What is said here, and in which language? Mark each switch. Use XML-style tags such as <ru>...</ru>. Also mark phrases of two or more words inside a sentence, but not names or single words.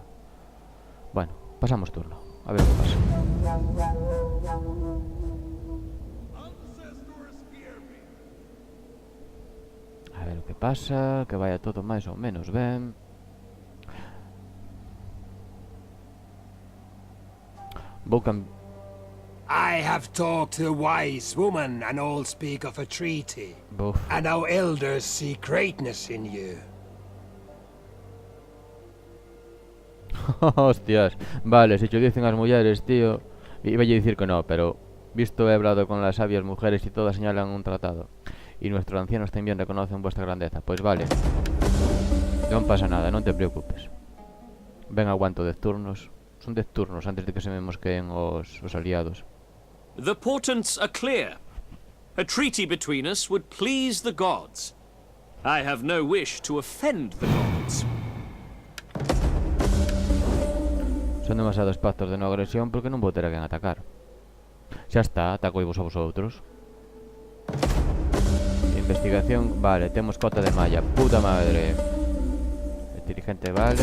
<gl>Bueno, pasamos turno. A ver o que pasa. A ver o que pasa. Que vaya todo máis ou menos ben. Vou</gl> <en>I have talked to a wise woman, and all speak of a treaty. Buf. And our elders see greatness in you. Hostias.</en> <gl>Vale, se cho dicen as mulleres, tío. Iba a dicir que no,</gl> <es>pero visto he hablado con las sabias mujeres y todas señalan un tratado. Y nuestros ancianos también reconocen vuestra grandeza. Pues vale.</es> <gl>Non pasa nada, non te preocupes. Ven, aguanto 10 turnos. Son 10 turnos antes de que se me mosqueen os aliados.</gl> <en>The portents are clear. A treaty between us would please the gods. I have no wish to offend the gods.</en> <gl>Son demasiados pactos de no agresión porque non vou ter a quen atacar. Xa está, ataco vos a vosotros. Investigación, vale, temos cota de malla. Puta madre. Dirigente, vale.</gl>